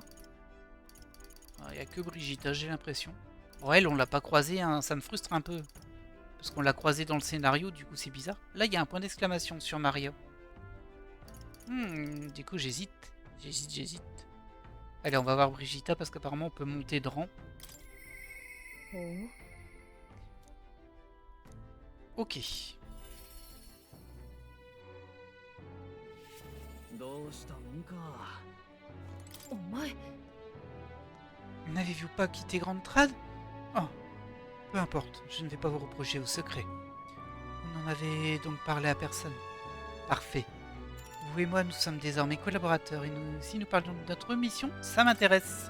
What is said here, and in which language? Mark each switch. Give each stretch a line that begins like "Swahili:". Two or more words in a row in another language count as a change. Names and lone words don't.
French: Il n'y a que Brigitta, j'ai l'impression. Bon, elle, on l'a pas croisée, hein, ça me frustre un peu. Parce qu'on l'a croisée dans le scénario, du coup, c'est bizarre. Là, il y a un point d'exclamation sur Maria. Du coup, j'hésite. J'hésite. Allez, on va voir Brigitta parce qu'apparemment, on peut monter de rang. Ok.
Japanese: どうしたもんかお前
French: N'avez-vous pas quitté Grande Trad? Oh, peu importe, je ne vais pas vous reprocher vos secrets. Vous n'en avez donc parlé à personne. Parfait. Vous et moi, nous sommes désormais collaborateurs et si nous parlions de notre mission, ça m'intéresse.